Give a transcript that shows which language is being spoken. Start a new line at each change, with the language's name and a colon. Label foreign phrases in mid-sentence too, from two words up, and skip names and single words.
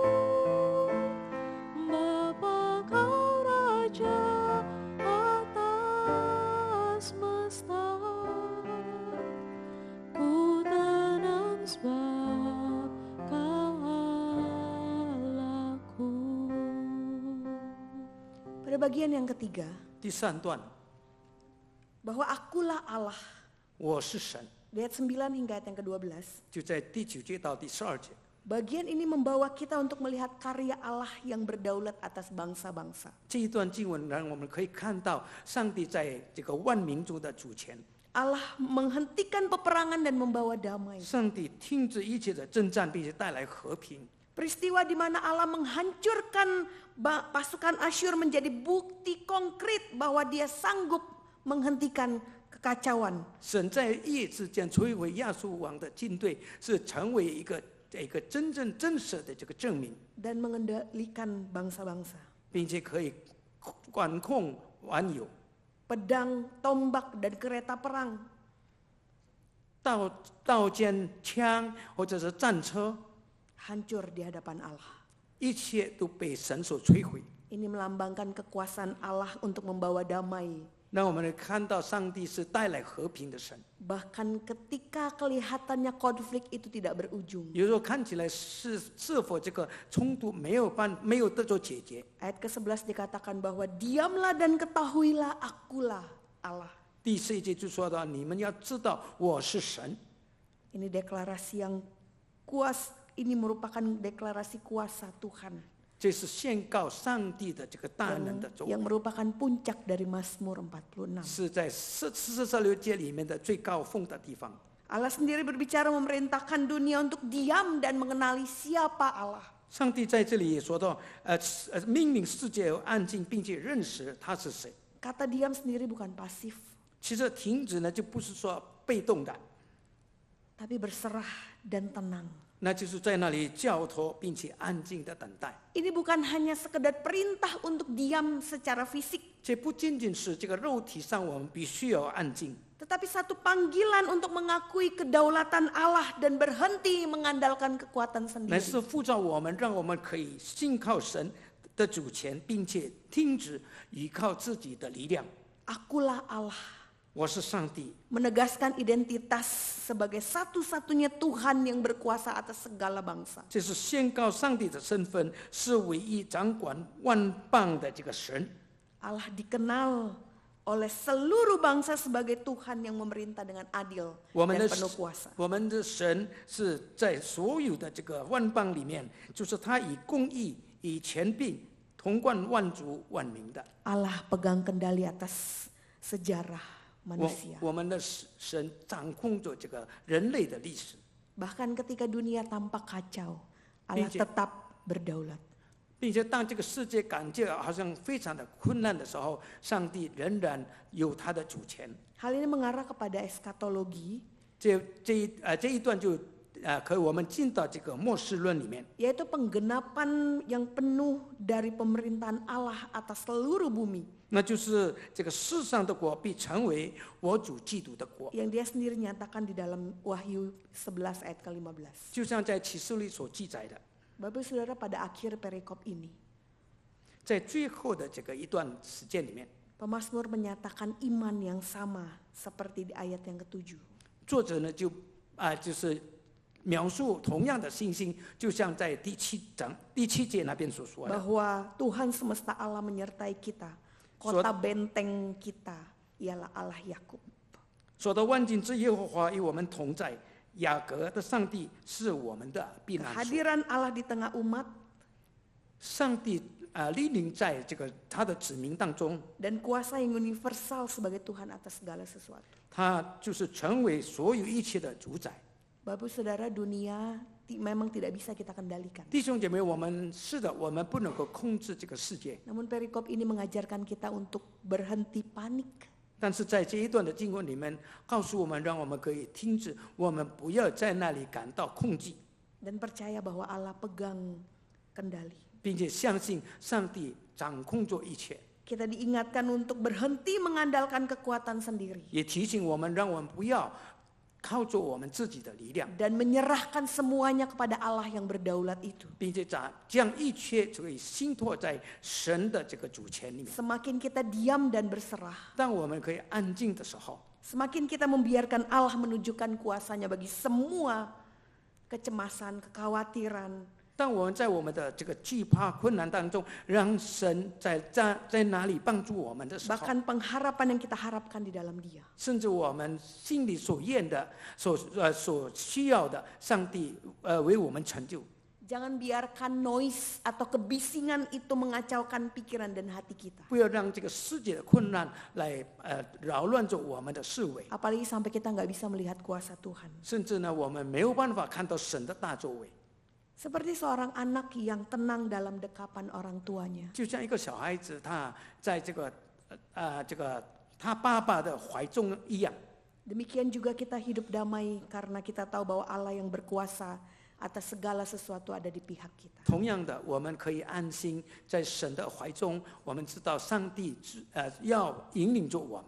Indonesian: Bapa, Kau Raja atas semesta, ku tenang sebab Kau Allahku. Pada bagian yang ketiga,
Chinese: 第三段，
Indonesian: bahwa akulah Allah.
Chinese: 我是神，
Indonesian: Di ayat 9 hingga ayat yang ke-12.
Chinese: 就在第9节到第12节。
Indonesian: Bagian ini membawa kita untuk melihat karya Allah yang berdaulat atas bangsa-bangsa.
Chinese: 这一段经文让我们可以看到上帝在这个万民中的主权。
Indonesian: Allah menghentikan peperangan dan membawa damai.
Chinese: 上帝停止一切的征战，并且带来和平。
Indonesian: Peristiwa di mana Allah menghancurkan pasukan Asyur menjadi bukti konkret bahwa dia sanggup menghentikan kekacauan.
Chinese: 神在一夜之间摧毁亚述王的军队，是成为一个真正真实的这个证明，
Indonesian: Dan mengendalikan bangsa-bangsa.
Chinese: 并且可以管控万有。
Indonesian: Pedang, tombak, dan kereta perang
Chinese: 刀剑、枪或者是战车，
Indonesian: hancur di hadapan Allah.
Chinese: 一切都被神所摧毁。
Indonesian: Ini melambangkan kekuasaan Allah untuk membawa damai.
Chinese: 让我们来看到上帝是带来和平的神。
Indonesian: Bahkan ketika kelihatannya konflik itu tidak berujung.
Chinese: 有时候看起来是否这个冲突没有得到解决。
Indonesian: Ayat ke-11 dikatakan bahwa diamlah dan ketahuilah akulah Allah.
Chinese: 第4节就说到，你们要知道我是神。
Indonesian: Ini deklarasi yang kuas, ini merupakan deklarasi kuasa Tuhan.
Chinese: 这是宣告上帝的这个大能的作为，
Indonesian: Yang merupakan puncak dari Mazmur 46.
Chinese: 是在46节里面的最高峰的地方。
Indonesian: Allah sendiri berbicara memerintahkan dunia untuk diam dan mengenali siapa Allah.
Chinese: 上帝在这里也说到，命令世界安静，并且认识他是谁。
Indonesian: Kata diam sendiri bukan pasif,
Chinese: 其实停止呢，就不是说被动的，
Indonesian: tapi berserah dan tenang.
Chinese: 那就是在那里交托，并且安静的等待。
Indonesian: Ini bukan hanya sekedar perintah untuk diam secara fisik,
Chinese: 这不仅仅是这个肉体上我们必须要安静，
Indonesian: tetapi satu panggilan untuk mengakui kedaulatan Allah dan berhenti mengandalkan kekuatan
Chinese: 乃
Indonesian: sendiri.
Chinese: 是呼召我们，让我们可以信靠神的主权，并且停止依靠自己的力量。
Indonesian: Akulah Allah.
Chinese: 我是上帝，
Indonesian: Menegaskan identitas sebagai satu-satunya Tuhan yang berkuasa atas segala bangsa.
Chinese: 这是宣告上帝的身份是唯一掌管万邦的这个神。
Indonesian: Allah dikenal oleh seluruh bangsa sebagai Tuhan yang memerintah dengan adil
Chinese: 我们
Indonesian: dan
Chinese: 的
Indonesian: penuh kuasa.
Chinese: 我们的神是在所有的这个万邦里面，就是他以公义、以权柄统管万族万民的。
Indonesian: Allah pegang kendali atas sejarah manusia.
Chinese: 我们的神掌控着这个人类的历史，
Indonesian: Bahkan ketika dunia tampak kacau, Allah Pinjam. tetap berdaulat.
Chinese: 并且当这个世界感觉好像非常的困难的时候，上帝仍然有他的主权。
Indonesian: Hal ini mengarah kepada eskatologi,
Chinese: 这一段就可以我们进到这个末世论里面，
Indonesian: yaitu penggenapan yang penuh dari pemerintahan Allah atas seluruh bumi.
Chinese: 那就是这个世上的国必成为我主基督的国，
Indonesian: yang dia sendiri nyatakan di dalam Wahyu 11 ayat ke-15.
Chinese: 就像在启示录所记载的，
Indonesian: Bapak Saudara, pada akhir perikop ini
Chinese: 在最后的这个一段时间里面，
Indonesian: Pemasmur menyatakan iman yang sama seperti di ayat yang ke-7.
Chinese: 作者呢就是描述同样的信心，就像在第七节那边所说的，
Indonesian: Bahwa Tuhan semesta Allah menyertai kita. Kota benteng kita ialah Allah Yakub.
Chinese: 说到万军之耶和华与我们同在，雅各的上帝是我们的避难所。
Indonesian: Kehadiran Allah di tengah umat
Chinese: 上帝莅临在这个他的子民当中，
Indonesian: dan kuasa yang universal sebagai Tuhan atas segala sesuatu.
Chinese: 他就是成为所有一切的主宰。
Indonesian: Bapak Saudara, dunia memang tidak bisa kita kendalikan.
Chinese: 弟兄姐妹，我们不能够控制这个世界，
Indonesian: Namun perikop ini mengajarkan kita untuk berhenti panik.
Chinese: 但是在这一段的经文里面，告诉我们，让我们可以停止，我们不要在那里感到恐惧，
Indonesian: Dan percaya bahwa Allah pegang kendali.
Chinese: 并且相信上帝掌控着一切。
Indonesian: Kita diingatkan untuk berhenti mengandalkan kekuatan sendiri.
Chinese: 也提醒我们，让我们不要靠着我们自己的力量，
Indonesian: Dan menyerahkan semuanya kepada Allah yang berdaulat itu.
Chinese: 并且将一切可以信托在神的这个主权里面。
Indonesian: Semakin kita diam dan berserah,
Chinese: 当我们可以安静的时候，
Indonesian: semakin kita membiarkan Allah menunjukkan kuasanya bagi semua kecemasan, kekhawatiran,
Chinese: 当我们在我们的这个惧怕困难当中，让神在哪里帮助我们的时候，
Indonesian: bahkan pengharapan yang kita harapkan di dalam Dia.
Chinese: 甚至我们心里所愿的、所需要的，上帝为我们成就。
Indonesian: Jangan biarkan noise atau kebisingan itu mengacaukan pikiran dan hati kita.
Chinese: 不要让这个世界的困难来扰乱着我们的思维，
Indonesian: Apalagi sampai kita nggak bisa melihat kuasa Tuhan.
Chinese: 甚至呢，我们没有办法看到神的大作为。
Indonesian: Seperti seorang anak yang tenang dalam dekapan orang tuanya.
Chinese: 就像一个小孩子，他在这个他爸爸的怀中一样。
Indonesian: Demikian juga kita hidup damai karena kita tahu bahwa Allah yang berkuasa atas segala sesuatu ada di pihak kita.
Chinese: 同样的，我们可以安心在神的怀中，我们知道上帝要引领着我们，